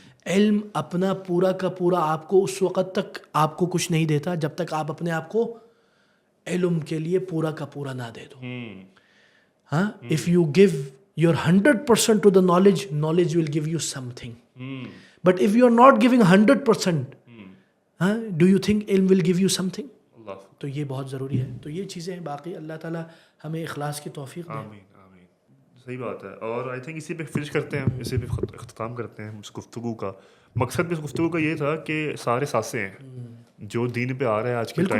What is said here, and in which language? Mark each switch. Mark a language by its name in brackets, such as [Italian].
[Urdu] علم اپنا پورا کا پورا آپ کو اس وقت تک آپ کو کچھ نہیں دیتا جب تک آپ اپنے آپ کو علم کے لیے پورا کا پورا نہ دے دو. [English] ہاں, if you give your 100% to the knowledge will give you something. But if you are not giving 100%, ہاں do you think علم will give you something? [Urdu] اللہ تو یہ بہت ضروری ہے. تو یہ چیزیں ہیں. باقی اللہ تعالیٰ ہمیں اخلاص کی توفیق دے. آمین آمین. صحیح بات ہے. اور [English] I think [Urdu] اسی پہ فنش کرتے ہیں ہم, اسی پہ اختتام کرتے ہیں اس گفتگو کا. مقصد بھی اس گفتگو کا یہ تھا کہ سارے سانسیں ہیں جو دین پہ آ رہا ہے آج کے ٹائم